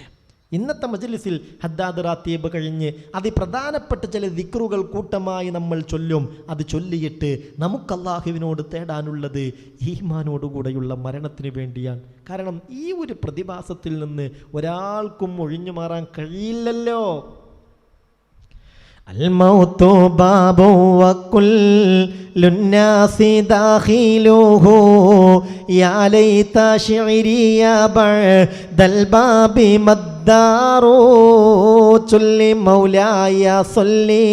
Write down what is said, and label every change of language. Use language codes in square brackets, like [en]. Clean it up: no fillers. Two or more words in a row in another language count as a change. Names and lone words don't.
[ml] ഇന്നത്തെ മജ്ലിസിൽ ഹദ്ദാദ് റാത്തീബ് കഴിഞ്ഞ് അതിപ്രധാനപ്പെട്ട ചില ദിക്റുകൾ കൂട്ടമായി നമ്മൾ ചൊല്ലും. അത് ചൊല്ലിയിട്ട് നമുക്ക് അല്ലാഹുവിനോട് തേടാനുള്ളത് ഈമാനോടുകൂടെയുള്ള മരണത്തിന് വേണ്ടിയാണ്. കാരണം ഈ ഒരു പ്രതിഭാസത്തിൽ നിന്ന് ഒരാൾക്കും ഒഴിഞ്ഞു മാറാൻ കഴിയില്ലല്ലോ. [ar] الموت باب وكل الناس داخله يا ليت شعري يا بعد الباب مدار صل مولاي صل